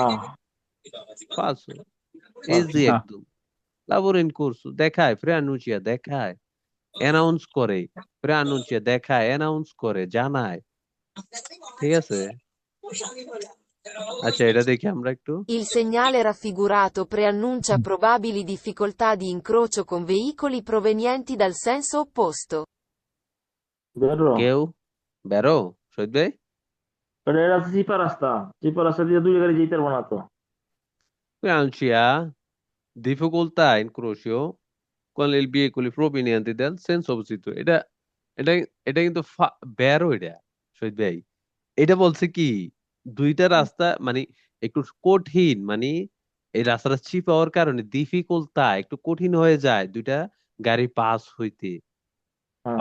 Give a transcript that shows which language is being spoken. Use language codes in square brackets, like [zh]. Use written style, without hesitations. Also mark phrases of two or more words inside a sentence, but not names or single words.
[bn] পালসো, ইজি একদম। [it] lavori in corso [bn] দেখায়, আনুচিয়া দেখায়, অ্যানাউন্স করে, আনুচিয়া দেখায়, অ্যানাউন্স করে, জানায়। ঠিক আছে? আচ্ছা, এটা দেখি আমরা একটু। [it] Il segnale raffigurato preannuncia probabili difficoltà di incrocio con veicoli provenienti dal senso opposto. [bn] বেরো। কেউ বেরো শহীদ ভাই? এটা এটা চিপা রাস্তা। চিপা রাস্তা দিয়ে দুই গাড়ি যেতে পারবো না তো। [it] আনুচিয়া difficoltà in crocio con il veicoli provenienti dal senso opposito. [bn] এটা এটা এটা কিন্তু বেরো এটা শহীদ ভাই। এটা বলছে কি, দুইটা রাস্তা মানে একটু কঠিন, মানে এই রাস্তাটা চিপ হওয়ার কারণে ডিফিকাল্টা একটু কঠিন হয়ে যায় দুইটা গাড়ি পাস হইতে। হ্যাঁ